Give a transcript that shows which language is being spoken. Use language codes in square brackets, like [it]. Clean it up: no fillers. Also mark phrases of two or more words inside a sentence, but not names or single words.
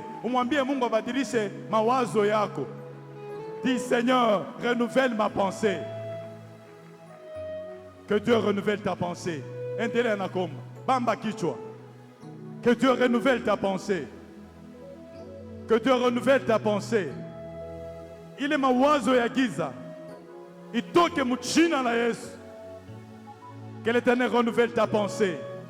[sw] Umwambie Mungu abadilishe mawazo yako. [fr] Dis, Seigneur, renouvelle ma pensée. Que Dieu renouvelle ta pensée. [sw] Endelea na koma. Bamba kichwa. [fr] Que Dieu renouvelle ta pensée. Que Dieu renouvelle ta pensée. [sw] Ile mawazo ya giza itoke mchina la Yesu. [fr] Que l'Éternel renouvelle ta pensée.